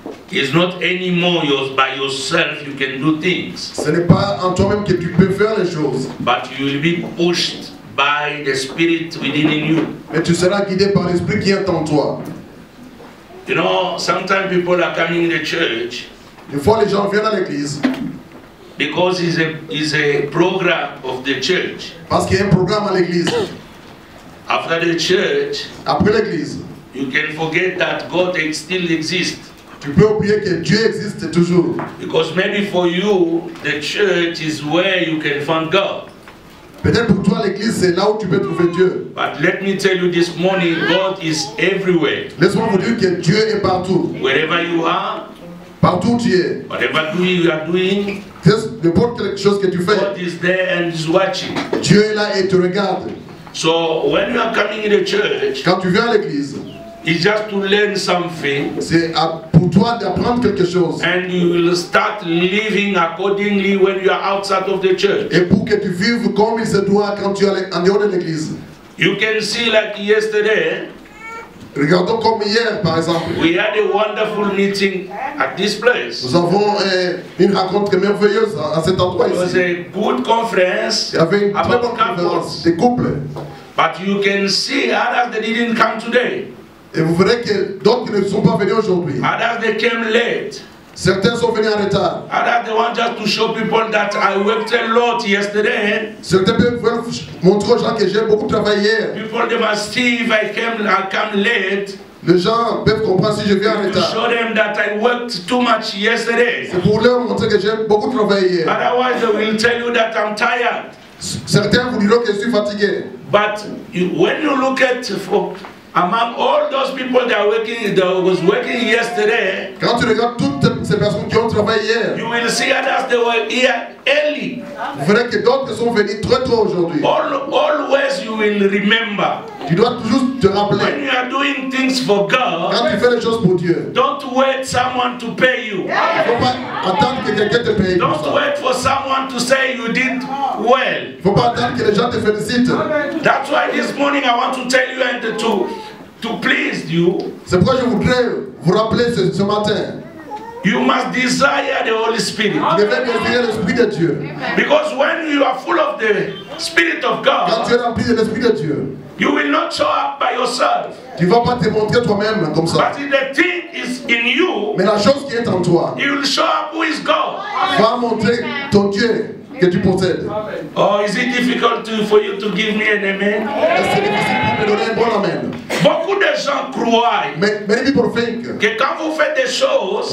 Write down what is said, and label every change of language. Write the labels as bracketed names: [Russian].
[English] it's not anymore by yourself you can do things. [French] Ce n'est pas en toi-même que tu peux faire les choses. [English] But you will be pushed by the Spirit within you. [French] Mais tu seras guidé par l'Esprit qui est en toi. [English] You know, sometimes people are coming in the church. [French] Des fois, les gens viennent à l'église. [English] Because it's a program of the church. [French] Parce qu'il y a un programme à l'église. [English] After the church, [French] après l'église, [English] you can forget that God still exists. [French] Tu peux oublier que Dieu existe toujours. [English] Because maybe for you, the church is where you can find God. [French] Peut-être pour toi l'église c'est là où tu peux trouver Dieu. [English] But let me tell you this morning, God is everywhere. [French] Laisse-moi vous dire que Dieu est partout. [English] Wherever you are, [French] partout où tu es. [English] Whatever you are doing, [French] n'importe quelque chose que tu fais. [English] God is there and is watching. [French] Dieu est là et te regarde. [English] So when you are coming in the church, [French] quand tu viens à l'église, [English] it's just to learn something. [French] C'est pour toi d'apprendre quelque chose. [English] And you will start living accordingly when you are outside of the church. [French] Et pour que tu vives comme il se doit quand tu es en dehors de l'église. [English] You can see like yesterday. [French] Regardons comme hier par exemple. [English] We had a wonderful meeting at this place. [French] Nous avons une rencontre merveilleuse à cet endroit ici. [English] It was a good conference. [French] Il y avait une très bonne conférence des couples. [English] But you can see others that didn't come today. [French] Et vous verrez que d'autres ne sont pas venus aujourd'hui. [English] Others they came late. [French] Certains sont venus en retard. [English] Others they want just to show people that I worked a lot yesterday. [French] Certains veulent montrer aux gens que j'ai beaucoup travaillé hier. [English] People they must see if I come late. [French] Les gens peuvent comprendre si je viens en retard. [English] To show them that I worked too much yesterday. [French] C'est pour leur montrer que j'ai beaucoup travaillé hier. [English] Otherwise they will tell you that I'm tired. [French] Certains vous diront que je suis fatigué. [English] But when you look at among all those people that was working yesterday, [French] quand tu regardes toutes ces personnes qui ont travaillé hier, [English] you will see others they were here early. [French] Vous verrez que d'autres sont venus très tôt aujourd'hui. [English] Always you will remember. [French] Tu dois toujours te rappeler. [English] When you are doing things for God, [French] quand tu fais les choses pour Dieu, [English] don't wait someone to pay you. [French] Il ne faut pas attendre que quelqu'un te paye. [English] Don't wait for someone to say you did well. [French] Il ne faut pas attendre que les gens te félicitent. [English] That's why this morning I want to tell you and to please you. [French] C'est pourquoi je voudrais vous rappeler ce matin. [English] You must desire the Holy Spirit. [French] Vous devez désirer l'Esprit de Dieu. [English] Because when you are full of the Spirit of God, [French] quand tu es rempli de l'Esprit de Dieu, [English] you will not show up by yourself. [French] Tu ne vas pas te montrer toi-même comme ça. [English] But the thing is in you. [French] Mais la chose qui est en toi, [English] you will show up who is God. [French] Va montrer ton Dieu que tu possèdes. [English] Oh, is it difficult for you to give me an amen? [French] Est-ce que c'est difficile pour me donner un bon amen? Beaucoup de gens croient [English] many people think [French] que quand vous faites des choses,